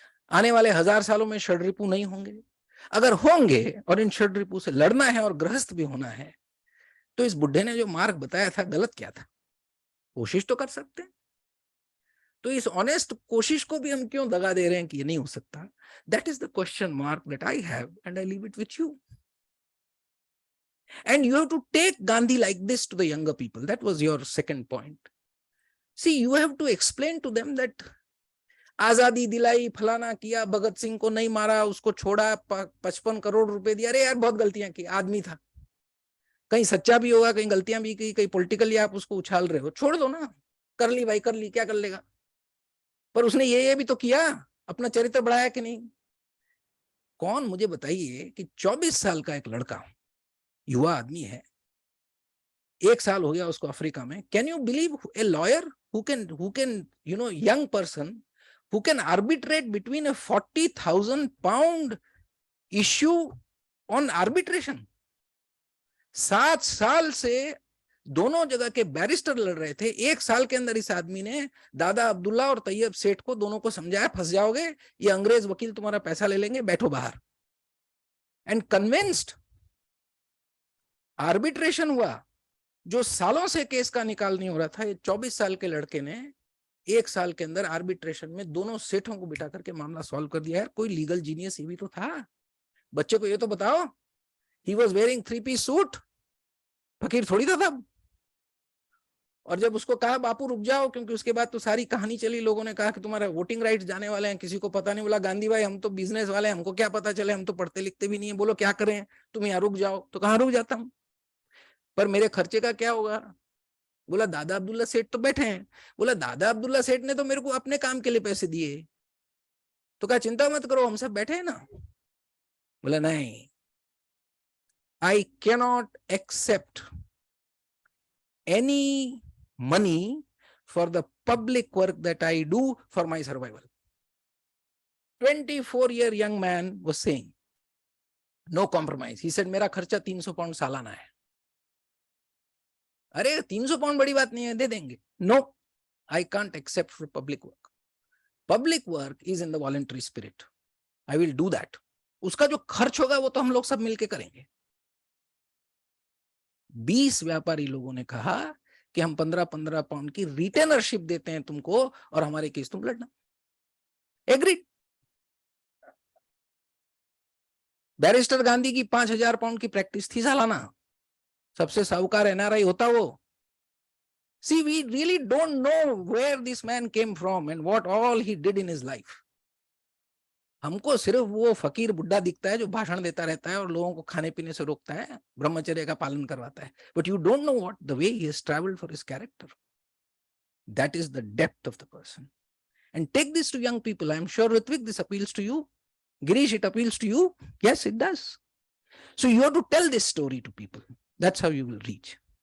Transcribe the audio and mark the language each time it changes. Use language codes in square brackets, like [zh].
[hi] आने वाले 1000 सालों में षड्रिपु नहीं होंगे? अगर होंगे और इन षड्रिपु से लड़ना है और गृहस्थ भी होना है, तो इस बुढ़े ने जो मार्ग बताया था गलत क्या था? कोशिश तो कर सकते हैं। तो इस ऑनेस्ट कोशिश को भी हम क्यों दगा दे रहे हैं कि ये नहीं हो सकता? [en] That is the question mark that I have and I leave it with you. And you have to take Gandhi like this to the younger people. That was your second point. See, you have to explain to them that [hi] आजादी दिलाई, फलाना किया, भगत सिंह को नहीं मारा, उसको छोड़ा, 55 करोड़ रुपए दिया. अरे यार बहुत गलतियां की, आदमी था, कहीं सच्चा भी होगा, कहीं गलतियां भी की, कहीं पॉलिटिकली आप उसको उछाल रहे हो, छोड़ दो ना. कर ली भाई, कर ली, क्या कर लेगा? पर उसने ये भी तो किया, अपना चरित्र बढ़ाया कि नहीं? कौन, मुझे बताइए कि 24 साल का एक लड़का, युवा आदमी है, 1 साल हो गया उसको अफ्रीका में. [en] Can you believe a lawyer who can young person who can arbitrate between a 40,000 pound issue on arbitration? [hi] 7 साल से दोनों जगह के बैरिस्टर लड़ रहे थे. 1 साल के अंदर इस आदमी ने दादा अब्दुल्ला और तैयब सेठ को दोनों को समझाया, फंस जाओगे, ये अंग्रेज वकील तुम्हारा पैसा ले लेंगे, बैठो बाहर. [en] And convinced. [hi] आर्बिट्रेशन हुआ. जो सालों से केस का निकाल नहीं हो रहा था, ये 24 साल के लड़के ने 1 साल के अंदर आर्बिट्रेशन में दोनों सेठों को बिठा करके मामला सॉल्व कर दिया. यार कोई लीगल जीनियस ये भी तो था. बच्चे को ये तो बताओ, [en] he was wearing 3-piece suit, [hi] फकीर थोड़ी था तब. और जब उसको कहा बापू रुक जाओ, क्योंकि उसके बाद तो सारी कहानी चली, लोगों ने कहा कि तुम्हारा वोटिंग राइट्स जाने वाले हैं, किसी को पता नहीं. बोला गांधी भाई हम तो बिजनेस वाले हैं, हमको क्या पता चले, हम तो पढ़ते लिखते भी नहीं है, बोलो क्या करें, तुम यहाँ रुक जाओ. तो कहाँ रुक जाता हूँ, पर मेरे खर्चे का क्या होगा? बोला दादा अब्दुल्ला सेठ तो बैठे हैं. बोला दादा अब्दुल्ला सेठ ने तो मेरे को अपने काम के लिए पैसे दिए. तो कहा चिंता मत करो, हम सब बैठे हैं ना. बोला नहीं, [en] I cannot accept any money for the public work that I do for my survival. 24-year young man was saying, no compromise. He said, [hi] मेरा खर्चा 300 पाउंड सालाना है. अरे 300 पाउंड बड़ी बात नहीं है, दे देंगे. [en] No, I can't accept for public work. Public work is in the voluntary spirit. I will do that. [hi] उसका जो खर्च होगा वो तो हम लोग सब मिलके करेंगे. 20 व्यापारी लोगों ने कहा कि हम 15-15 पाउंड की रिटेनरशिप देते हैं तुमको और हमारे केस तुम लड़ना. एग्रीड. बैरिस्टर गांधी की 5,000 पाउंड की प्रैक्टिस थी सालाना. सबसे साहूकार एनआरआई होता वो. [en] See, we really don't know where this man came from and what all he did in his life. [hi] हमको सिर्फ वो फकीर बुड्ढा दिखता है जो भाषण देता रहता है और लोगों को खाने पीने से रोकता है, ब्रह्मचर्य का पालन करवाता है. [en] But you don't know what the way he has traveled for his character. That is the depth of the person. And take this to young people. I'm sure Ritvik, this appeals to you. Girish, it appeals to you. Yes, it does. So you have to tell this story to people. That's how you will reach.